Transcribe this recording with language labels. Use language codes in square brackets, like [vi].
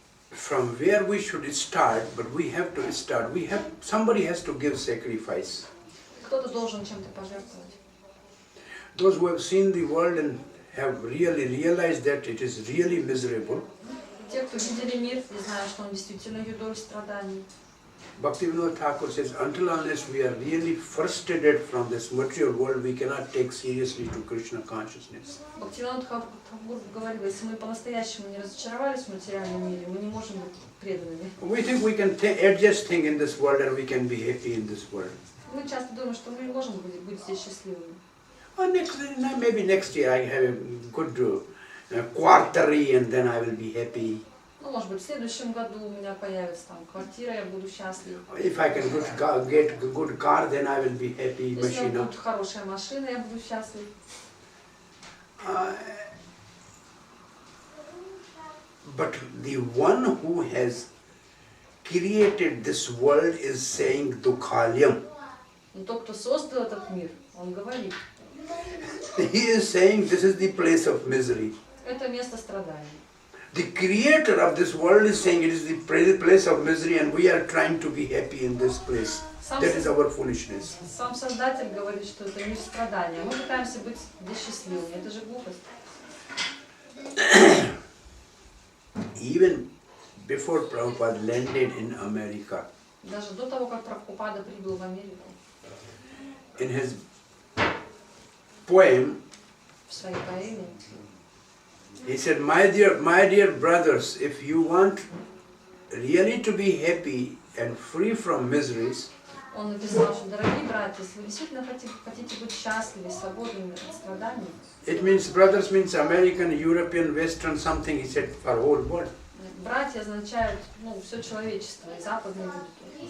[en] From where we should start, but we have to start. Somebody has to give sacrifice. [ru] Кто-то должен чем-то пожертвовать. [en] Those who have seen the world and have really realized that it is really miserable. [ru] Те, кто видели мир и знают, что он действительно юдоль страданий. [en] Bhaktivinoda Thakur says, until unless we are really frustrated from this material world, we cannot take seriously to Krishna consciousness. [ru] Бхактивинода Тхакур говорил, если мы по-настоящему не разочаровались в материальном мире, мы не можем быть преданными. [en] We think we can adjust things in this world and we can be happy in this world. [ru] Мы часто думаем, что мы не можем быть здесь счастливыми. [en] Maybe next year I have a good quarterly and then I will be happy. [ru] Ну, может быть, в следующем году у меня появится там квартира, я буду счастлив. [en] If I can get a good car, then I will be happy. [ru] Если у меня будет хорошая машина, я буду счастлив. [en] But the one who has created this world is saying Dukhalyam. [ru] Но тот, кто создал этот мир, он говорит. [en] He is saying this is the place of misery. [ru] Это место страданий. [en] The creator of this world is saying it is the place of misery and we are trying to be happy in this place. That is our foolishness. [ru] Сам Создатель говорит, что это мир страдания. Мы пытаемся быть здесь счастливыми. Это же глупость. [en] Even before Prabhupada landed in America, [ru] Даже до того, как Прабхупада прибыл в Америку, [en] in his poem, [ru] в своей поэме, [en] he said, my dear brothers, if you want really to be happy and free from miseries, [ru] он написал, что, дорогие братья, если вы действительно хотите быть счастливы, свободными от страданий, [en] it means brothers means American, European, Western, something he said for whole world. [ru] Братья означают, все человечество, и западные люди.